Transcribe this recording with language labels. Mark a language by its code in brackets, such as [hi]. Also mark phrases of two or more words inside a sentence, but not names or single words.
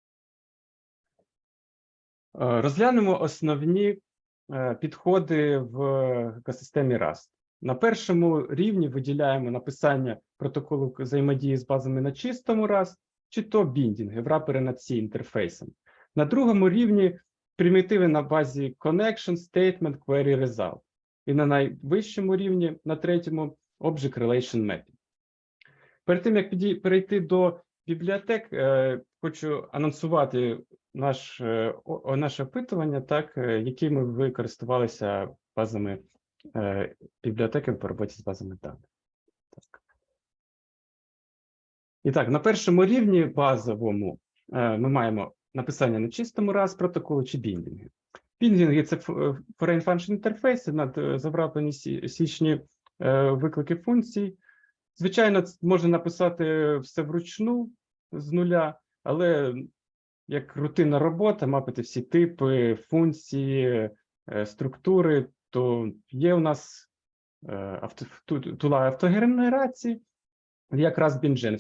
[uk] Розглянемо основні підходи в екосистемі Rust. На першому рівні виділяємо написання протоколу взаємодії з базами на чистому Rust, чи то біндінги, врапери над C інтерфейсом. На другому рівні примітиви на базі connection, statement, query, result. І на найвищому рівні, на третьому, [en] object relation mapping. [uk] Перед тим, як перейти до бібліотек, хочу анонсувати наше опитування, так, якими ви користувалися базами бібліотеки по роботі з базами даних. Так. І так, на першому рівні базовому ми маємо написання на чистому Rust протоколу чи біндінги. Біндінги – це [en] foreign function [uk] інтерфейси, завраплені січні виклики функцій. Звичайно, можна написати все вручну з нуля, але як рутинна робота, мапити всі типи, функції, структури, то є у нас тула автогенерації, як RustBinGen.